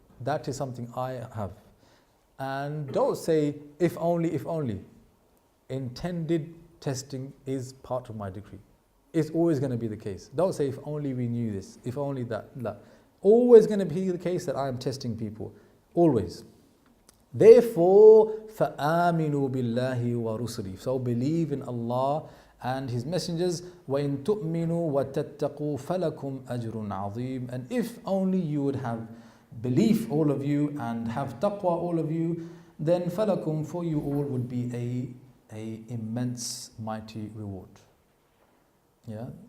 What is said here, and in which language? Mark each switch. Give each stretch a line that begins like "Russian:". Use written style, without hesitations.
English: That is something I have. And don't say, if only, if only. Intended testing is part of my decree. It's always going to be the case. Don't say, if only we knew this, if only that. La. Always going to be the case that I am testing people. Always. Therefore,
Arabic: فَآمِنُوا بِاللَّهِ وَرُسُلِهِ.
English: So believe in Allah and His messengers.
Arabic: وَإِن تُؤْمِنُوا وَتَتَّقُوا فَلَكُمْ أَجْرٌ عَظِيمٌ.
English: And if only you would have belief, all of you, and have taqwa, all of you, then فَلَكُمْ, for you all would be a immense, mighty reward. Yeah.